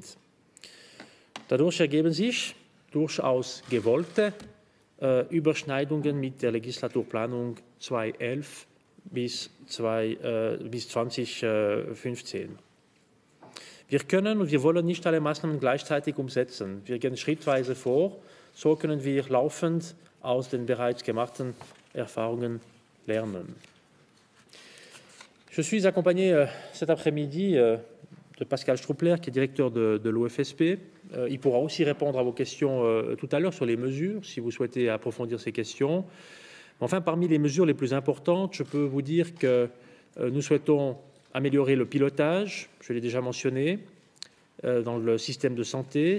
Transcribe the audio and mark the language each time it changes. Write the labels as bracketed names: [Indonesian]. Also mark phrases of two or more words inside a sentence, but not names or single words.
[German] Dadurch ergeben sich durchaus gewollte Überschneidungen mit der Legislaturplanung 2011 bis 2015. Wir können und wir wollen nicht alle Maßnahmen gleichzeitig umsetzen. Wir gehen schrittweise vor. So können wir laufend aus den bereits gemachten Erfahrungen lernen. [French] Je suis accompagné cet après-midi de Pascal Struppler, qui est directeur de l'OFSP. Il pourra aussi répondre à vos questions tout à l'heure sur les mesures, si vous souhaitez approfondir ces questions. Enfin, parmi les mesures les plus importantes, je peux vous dire que nous souhaitons améliorer le pilotage, je l'ai déjà mentionné, dans le système de santé.